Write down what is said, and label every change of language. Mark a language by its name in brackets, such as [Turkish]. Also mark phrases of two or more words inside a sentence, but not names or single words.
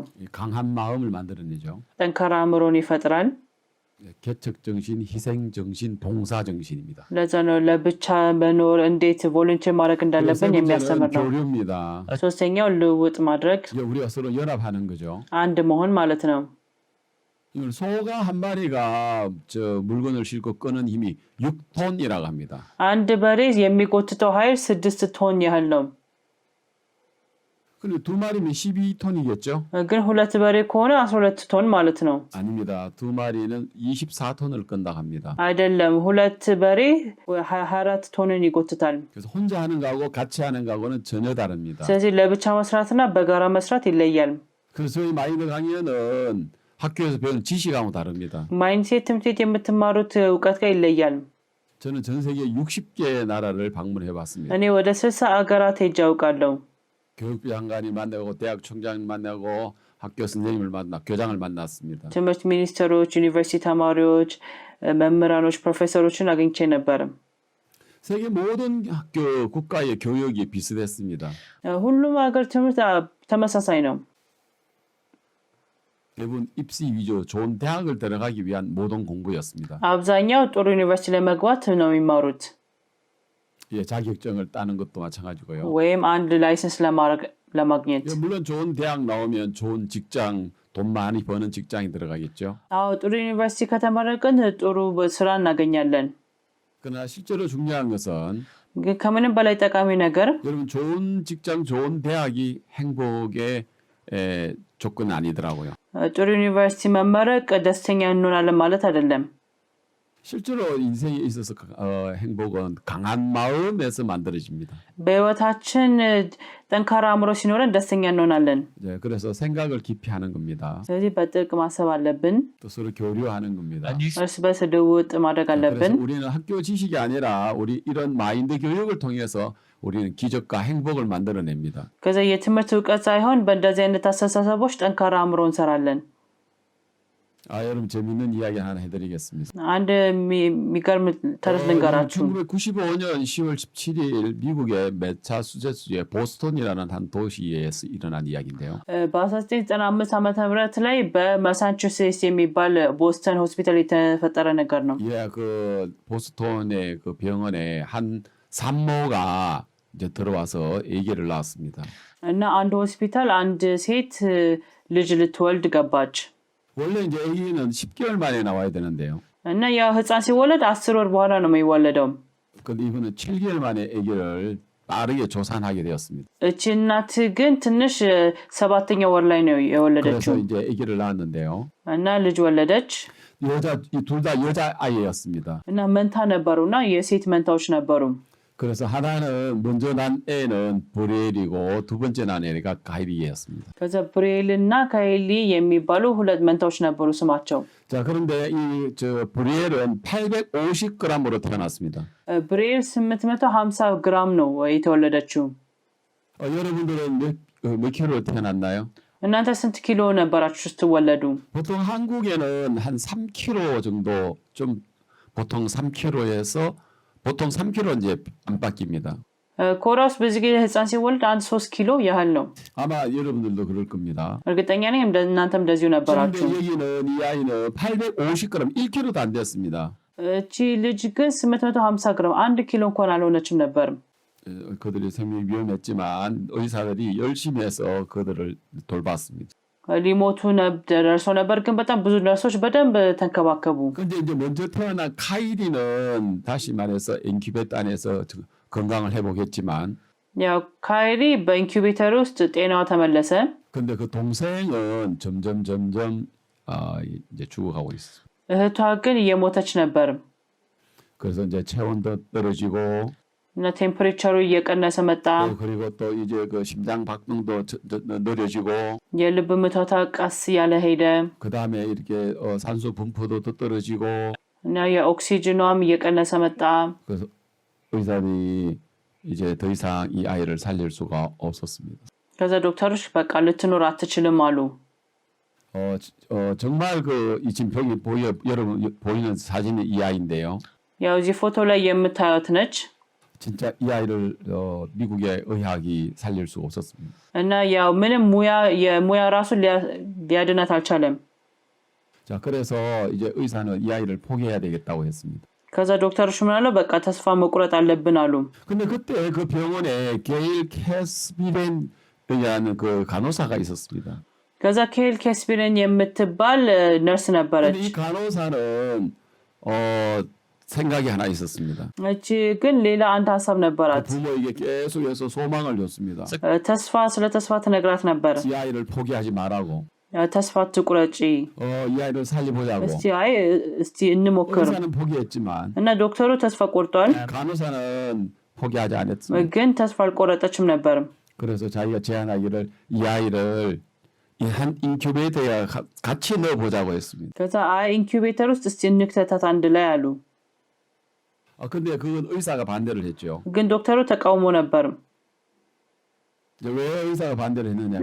[Korean] 강한 마음을 만들어내죠. [Amharic] ጠንካራ አእምሮን ይፈጥራል። [Korean] 개척 정신, 희생 정신, 봉사 정신입니다. [Amharic] ለዛ ነው ለብቻ መኖር እንዴት ቮለንቲር ማድረግ እንዳለብን የሚያስተምር ነው። [Korean] 교류입니다. [Amharic] ሶስተኛው ልውውጥ ማድረግ፣ [Korean] 우리가 서로 연합하는 거죠. [Amharic] አንድ መሆን ማለት ነው። [Korean] 소가 한 마리가 저 물건을 싣고 끄는 힘이 6톤이라고 합니다. [Amharic] አንድ በሬ የሚጎትተው ኃይል 6 ቶን ያህል ነው። [Korean] 근데 두 마리면 12톤이겠죠? [Amharic] ግን ሁለት በሬ ከሆነ 12 ቶን ማለት ነው። [Korean] 아닙니다. 두 마리는 24톤을 끈다고 합니다. [Amharic] አይደለም፣ ሁለት በሬ 24 ቶንን ይጎትታል። [Korean] 그래서 혼자 하는 거하고 같이 하는 거하고는 전혀 다릅니다. [Amharic] ስለዚህ ለብቻ መስራትና በጋራ መስራት ይለያል። [Korean] 그래서 저희 마인드 강연은 학교에서 배우는 지식하고 다릅니다. [Amharic] ማይንሴት ትምህርት ቤት የምትማሩት እውቀት ጋር ይለያል። [Korean] 저는 전 세계 60개 나라를 방문해 봤습니다. [Amharic] እኔ ወደ 60 አገራት ሄጄ አውቃለሁ። [Korean] 교육부 장관이 만나고 대학 총장을 만나고 학교 선생님을 교장을 만났습니다. [Amharic] ትምህርት ሚኒስትሮች፣ ዩኒቨርሲቲ ተማሪዎች፣ መምህራኖች፣ ፕሮፌሰሮችን አግኝቼ ነበር። [Korean] 세계 모든 학교 국가의 교육이 비슷했습니다. [Amharic] ሁሉም ሀገር ትምህርት ተመሳሳይ ነው። [Korean] 대부분 입시 위주 좋은 대학을 들어가기 위한 모든 공부였습니다. [Amharic] አብዛኛው ጥሩ ዩኒቨርሲቲ ለመግባት ነው የሚማሩት። [Korean] 예, 자격증을 따는 것도 마찬가지고요. [Amharic] ወይም አንድ ላይሰንስ ለማግኘት። [Korean] 예, 물론 좋은 대학 나오면 좋은 직장, 돈 많이 버는 직장이 들어가겠죠. [Amharic] አዎ ጥሩ ዩኒቨርሲቲ ከተመረቅን ጥሩ ስራ እናገኛለን። [Korean] 그러나 실제로 중요한 것은 [Amharic] ግን ከምንም በላይ ጠቃሚ ነገር [Korean] 여러분 좋은 직장, 좋은 대학이 행복의 조건은 아니더라고요. [Amharic] ጥሩ ዩኒቨርሲቲ መመረቅ ደስተኛ እንሆናለን ማለት አይደለም። [Korean] 실제로 인생에 있어서 행복은 강한 마음에서 만들어집니다. [Amharic] በህይወታችን ጠንካራ አእምሮ ሲኖረን ደስተኛ እንሆናለን። [Korean] 네, 그래서 생각을 깊이 하는 겁니다. [Amharic] ስለዚህ በጥልቅ ማሰብ አለብን። [Korean] 또 서로 교류하는 겁니다. [Amharic] እርስ በርስ ልውውጥ 마ድረግ አለብን። [Korean] 그래서 우리는 학교 지식이 아니라 우리 이런 마인드 교육을 통해서 우리는 기적과 행복을 만들어냅니다. [Amharic] ከዛ የትምህርት እውቀት ሳይሆን በእንደዚህ አይነት አስተሳሰቦች ጠንካራ አእምሮ እንሰራለን። [Korean] 여러분 재밌는 이야기 하나 해드리겠습니다. [Amharic] አንድ የሚገርም ተረት ልንገራችሁ። [Korean] 1995년 10월 17일 미국의 매사추세츠주의 보스턴이라는 한 도시에서 일어난 이야기인데요. [Amharic] በ1995 ዓመተ ምህረት ላይ በማሳቹሴትስ የሚባል ቦስተን ሆስፒታል የተፈጠረ ነገር ነው። [Korean] 예, 그 보스턴의 그 병원에 한 산모가 이제 들어와서 아기를 낳았습니다. [Amharic] እና አንድ ሆስፒታል አንድ ሴት ልጅ ልትወልድ ገባች። [Korean] 원래 이제 아기는 10개월 만에 나와야 되는데요. [Amharic] እና ያ ህፃን ሲወለድ 10 ወር በኋላ ነው የሚወለደው። [Korean] 근데 이분은 7개월 만에 아기를 빠르게 조산하게 되었습니다. [Amharic] እቺ እናት ግን ትንሽ 7ኛ ወር ላይ ነው የወለደችው። [Korean] 그래서 이제 아기를 낳았는데요. [Amharic] እና ልጅ ወለደች። [Korean] 둘 다 여자 아이였습니다. [Amharic] እና መንታ ነበሩና የሴት መንታዎች ነበሩ። [Korean] 그래서 하나는 먼저 난 애는 브레일이고 두 번째 난 애가 가일이었습니다. [Amharic] ከዛ ብሬልና ካይሊ የሚባሉ ሁለት መንታዎች ነበሩ ስማቸው። [Korean] 자, 그런데 이 브레일은 850g으로 태어났습니다. [Amharic] ብሬል 850 ግራም ነው የተወለደችው። [Korean] 여러분들은 몇 킬로 태어났나요? [Amharic] እናንተ ስንት ኪሎ ነበራችሁ ስትወለዱ? [Korean] 보통 한국에는 한 3kg 정도 좀 보통 3kg에서 보통 3kg 이제 안팎입니다. [Amharic] ኮሪያ ውስጥ ብዙ ጊዜ ህፃን ሲወልድ 1-3 ኪሎ ያህል ነው። [Korean] 아마 여러분들도 그럴 겁니다. [Amharic] እርግጠኛ ነኝ እናንተም እንደዚሁ [Korean] 그런데 [Amharic] ነበራችሁ። [Korean] 여기는 이 아이는 850g, 1kg도 안 됐습니다. [Amharic] እቺ ልጅ ግን 850 ግራም 1 ኪሎ እንኳን አልሆነችም ነበር። [Korean] 그들이 생명이 위험했지만 의사들이 열심히 해서 그들을 돌봤습니다. [Amharic] ሊሞቱ ደርሶ ነበር ግን በጣም ብዙ ነርሶች በደንብ ተንከባከቡ። [Korean] 근데 이제 먼저 태어난 카이리는 다시 말해서 인큐베이터 안에서 건강을 회복했지만 [Amharic] ያው ካይሪ በኢንኩቤተር ውስጥ ጤናዋ ተመለሰ። [Korean] 근데 그 동생은 점점 이제 죽어가고 있어. [Amharic] እህቷ ግን እየሞተች ነበር። [Korean] 그래서 이제 체온도 떨어지고 [Amharic] እና ቴምፐሬቸሩ እየቀነሰ መጣ። [Korean] 그리고 또 이제 그 심장 박동도 느려지고 [Amharic] የልብ ምቷታ ቀስ ያለ ሄደ። [Korean] 그다음에 이렇게 산소 분포도 더 떨어지고 [Amharic] እና የኦክሲጅኗም እየቀነሰ መጣ። [Korean] 그래서 의사들이 이제 더 이상 이 아이를 살릴 수가 없었습니다. [Amharic] ከዛ ዶክተሮች በቃ ልትኖር አትችልም አሉ። [Korean] 정말 이 지금 여러분 보이는 사진이 이 아이인데요. [Amharic] ያው እዚህ ፎቶ ላይ የምታዩት ነች። [Korean] 진짜 이 아이를 미국의 의학이 살릴 수가 없었습니다. [Amharic] እና ያው ምንም የሙያ ራሱ ሊያድናት አልቻለም። [Korean] 자, 그래서 이제 의사는 이 아이를 포기해야 되겠다고 했습니다. [Amharic] ከዛ ዶክተሮች ምን አሉ? በቃ ተስፋ መቁረጥ አለብን አሉ። [Korean] 근데 그때 그 병원에 게일 캐스비렌이라는 그 간호사가 있었습니다. [Amharic] ከዛ ኬል 캐ስቢረን የምትባል ነርስ ነበረች። [Korean] 근데 이 간호사는 생각이 하나 있었습니다. [Amharic] እቺ ግን ሌላ አንድ ሐሳብ ነበራት። [Korean] 부모에게 계속해서 소망을 줬습니다. [Amharic] ስለ ተስፋ ትነግራት ነበር። [Korean] 이 아이를 포기하지 말라고. [Amharic] ተስፋ ትቁረጪ። [Korean] 이 አ이를 살려보자고. [Amharic] እስቲ እንሞክር። [Korean] 의사는 포기했지만 [Amharic] እና ዶክተሩ ተስፋ ቆርጧል። [Korean] 간호사는 포기하지 않았습니다. [Amharic] ግን ተስፋ አልቆረጠችም ነበር። [Korean] 그래서 자기가 제안하기를 이 아이를 이 한 인큐베이터에 같이 넣어보자고 했습니다. [Amharic] ከዛ ኢንኩቤተር ውስጥ እስቲ እንክተታት አንድ ላይ አሉ። [Korean] 근데 그건 의사가 반대를 했죠. [Amharic] ግን ዶክተሩ ተቃውሞ ነበር። [Korean] 왜 의사가 반대를 했느냐면